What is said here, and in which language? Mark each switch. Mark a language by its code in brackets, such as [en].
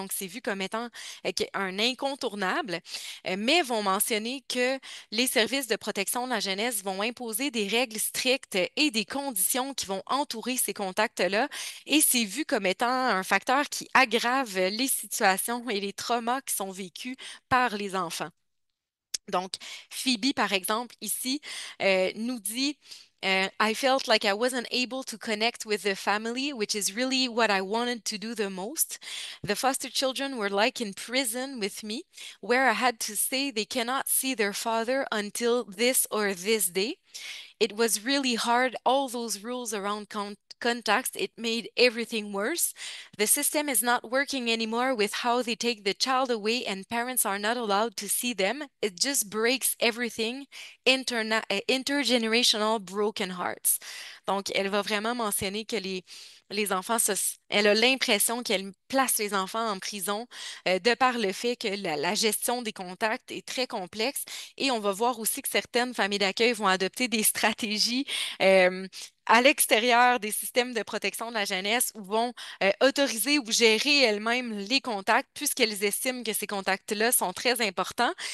[fr] Donc, c'est vu comme étant un incontournable, mais vont mentionner que les services de protection de la jeunesse vont imposer des règles strictes et des conditions qui vont entourer ces contacts-là. Et c'est vu comme étant un facteur qui aggrave les situations et les traumas qui sont vécus par les enfants. Donc, Phoebe, par exemple, ici, nous dit [en] I felt like I wasn't able to connect with the family, which is really what I wanted to do the most. The foster children were like in prison with me, where I had to say they cannot see their father until this or this day. It was really hard, all those rules around contacts, it made everything worse. The system is not working anymore with how they take the child away and parents are not allowed to see them. It just breaks everything. Intergenerational broken hearts. [fr] Donc, elle va vraiment mentionner que les enfants, elle a l'impression qu'elle place les enfants en prison de par le fait que la gestion des contacts est très complexe. Et on va voir aussi que certaines familles d'accueil vont adopter des stratégies euh, à l'extérieur des systèmes de protection de la jeunesse ou vont autoriser ou gérer elles-mêmes les contacts puisqu'elles estiment que ces contacts-là sont très importants.